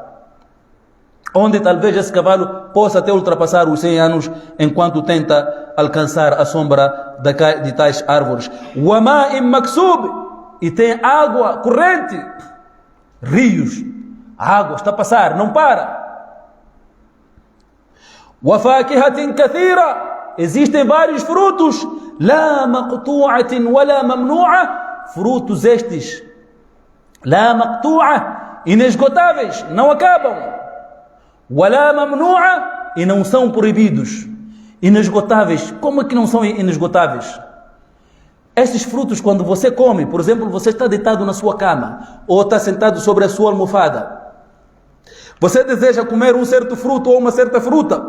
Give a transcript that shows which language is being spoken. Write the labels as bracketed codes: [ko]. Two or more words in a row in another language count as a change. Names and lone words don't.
[pt] Onde talvez esse cavalo possa até ultrapassar os 100 anos enquanto tenta alcançar a sombra de tais árvores. [ar] وماء مسكوب. [pt] E tem água corrente. Rios. A água está a passar, não para. [ar] وَفَاكِهَةٍ كَثِيرًا. [pt] Existem vários frutos. [ar] لَا مَقْطُوعَةٍ وَلَا مَمْنُوعَةٍ. [pt] Frutos estes. [ar] لَا مَقْطُوعَةٍ. [pt] Inesgotáveis, não acabam. [ar] وَلَا مَمْنُوعَةٍ. [pt] E não são proibidos. Inesgotáveis. Como é que não são inesgotáveis? Estes frutos, quando você come, por exemplo, você está deitado na sua cama, ou está sentado sobre a sua almofada. Você deseja comer um certo fruto ou uma certa fruta.